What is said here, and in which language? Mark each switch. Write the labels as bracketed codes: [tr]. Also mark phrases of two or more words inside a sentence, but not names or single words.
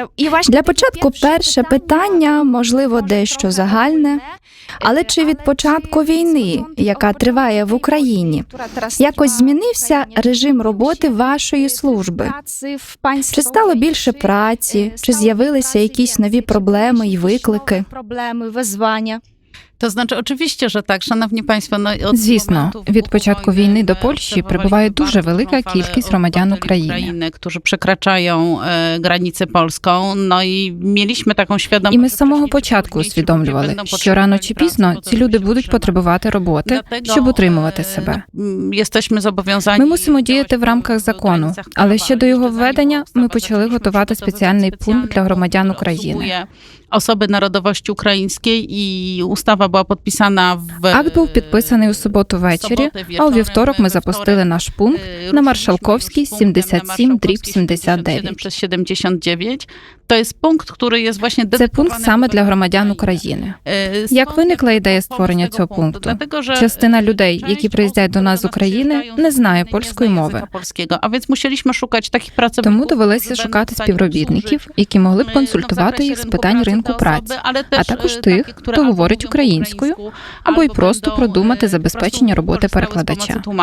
[uk] Для початку перше питання, можливо, дещо загальне. Але чи від початку війни, яка триває в Україні, якось змінився режим роботи вашої служби? Чи стало більше праці, чи з'явилися якісь нові проблеми і виклики? [pl] To znaczy, oczywiście, że tak, szanowni państwo. [uk] Звісно, від початку війни до Польщі прибуває дуже велика кількість громадян України, [pl] którzy przekraczają granicę polską. No i mieliśmy taką świadomość. [uk] І ми з самого початку усвідомлювали, що рано чи пізно ці люди будуть потребувати роботи, щоб утримувати себе. [pl] Jesteśmy zobowiązani. [uk] Ми мусимо діяти в рамках закону, але ще до його введення ми почали готувати спеціальний пункт для громадян України. [pl] Osoby narodowości ukraińskiej i ustawa była podpisana w... [uk] Акт був підписаний у суботу ввечері, а у вівторок ми запустили наш пункт на Маршалковській, 77/79. [pl] Przez 79. To jest punkt, który jest właśnie [uk] Це пункт саме для громадян України. Як виникла ідея створення цього пункту? Частина людей, які приїздять до нас з України, не знає польської мови. Тому довелося шукати співробітників, які могли б консультувати їх з питань ринку праці, а також тих, хто говорить українською, або й просто продумати забезпечення роботи перекладача.